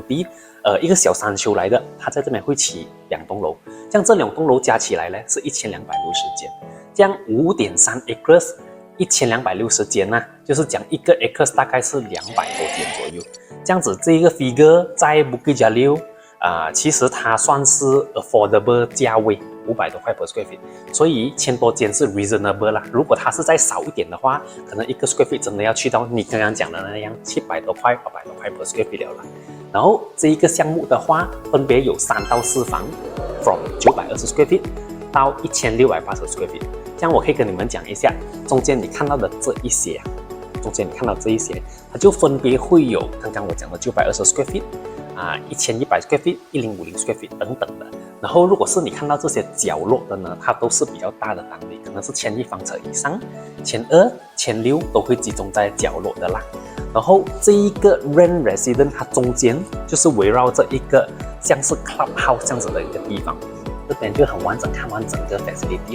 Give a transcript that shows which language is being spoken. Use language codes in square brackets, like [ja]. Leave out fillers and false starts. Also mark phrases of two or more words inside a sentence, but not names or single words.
[zh] 地，一个小山丘来的，它在这边会起2栋楼，像这2栋楼加起来呢是1260间，这样 5.3 acres 1260间呢，就是讲一个 acres 大概是200多间左右，这样子这一个 figure 在 Bukit Jalil其实它算是 affordable 价位，500多块 [en] per square feet， [zh] 所以1000多间是 reasonable 啦。如果它是再少一点的话，可能一个 [en] square feet [zh] 真的要去到你刚刚讲的那样700多块、800多块 [en] per square feet [zh] 了啦。然后这一个项目的话，分别有3到4房 ， [en] from 920 square feet [zh] 到1680 [en] square feet。 [zh] 这样我可以跟你们讲一下，中间你看到的这一些，它就分别会有刚刚我讲的920 [en] square feet。1100 square feet、1050 square feet [zh] 等等的。然后如果是你看到这些角落的呢，它都是比较大的单位，可能是1000立方尺以上，1200、1600都会集中在角落的啦。然后这一个 rent resident 它中间就是围绕着一个像是 clubhouse 这样子的一个地方，这边就很完整看完整个 facility 啦。